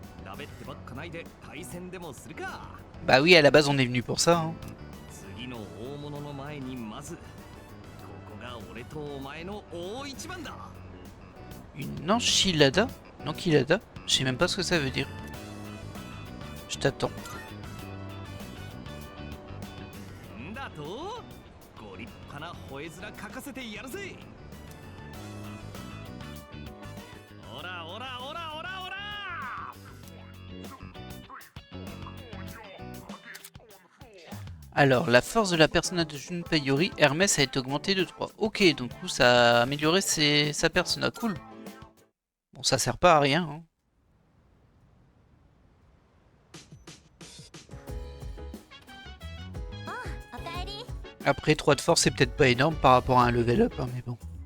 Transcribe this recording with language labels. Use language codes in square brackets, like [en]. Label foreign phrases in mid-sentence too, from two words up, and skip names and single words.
[ja] 喋ってばっかないで対戦でもするか。 [fr] Bah oui, à la base on est venu pour ça. Hein. [ja] 次の大物の前にまずここが俺とお前の大一番だ。 [fr] Une enchilada? Une enchilada? Je sais même pas ce que ça veut dire. Je t'attends. [ja] んだとご立派な吠え面書かせてやるぜ。オラオラオラオラオラ。 [fr] Alors, la force de la persona de Junpei Yori, Hermès a été augmentée de 3. Ok, donc du coup ça a amélioré sa persona. Cool. Bon, ça sert pas à rien. Hein. Après, 3 de force, c'est peut-être pas énorme par rapport à un [en] level up, [fr] hein, mais bon.